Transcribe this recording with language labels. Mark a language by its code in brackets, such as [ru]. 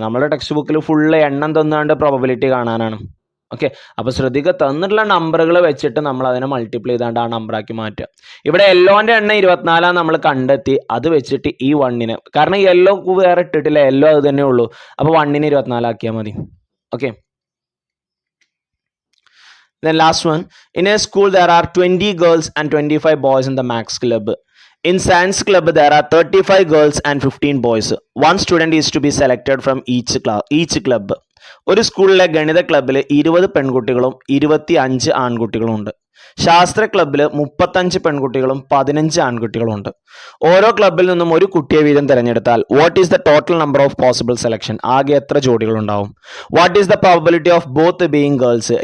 [ml] നമ്മുടെ ടെക്സ്റ്റ് ബുക്കിൽ ഫുള്ള് എണ്ണം തന്നാണ്ട് പ്രോബബിലിറ്റി കാണാനാണ്. ഓക്കെ, അപ്പൊ ശ്രദ്ധിക്കുക, തന്നിട്ടുള്ള നമ്പറുകൾ വെച്ചിട്ട് നമ്മൾ അതിനെ മൾട്ടിപ്ലൈ ചെയ്താണ്ട് ആ നമ്പറാക്കി മാറ്റുക. ഇവിടെ യെല്ലോന്റെ എണ്ണം 24 നമ്മൾ കണ്ടെത്തി. അത് വെച്ചിട്ട് ഈ 1നെ, കാരണം യെല്ലോ വേറെ ഇട്ടിട്ടില്ല, യെല്ലോ അത് തന്നെ ഉള്ളൂ. അപ്പൊ 1നെ 24 ആക്കിയാൽ മതി. [en] Okay, then last one, in a school there are 20 girls and 25 boys in the max club. In science club there are 35 girls and 15 boys. One student is to be selected from each club. [ml] ഒരു സ്കൂളിലെ ഗണിത ക്ലബിൽ 20 പെൺകുട്ടികളും 25 ആൺകുട്ടികളും ഉണ്ട്. ശാസ്ത്ര ക്ലബ്ബിൽ 35 പെൺകുട്ടികളും 15 ആൺകുട്ടികളും ഉണ്ട്. ഓരോ ക്ലബ്ബിൽ നിന്നും ഒരു കുട്ടിയെ വീതം തിരഞ്ഞെടുത്താൽ [en] What is the total number of possible selection? [ml] ആകെ എത്ര ജോഡികൾ ഉണ്ടാവും? [en] What is the probability of both being girls?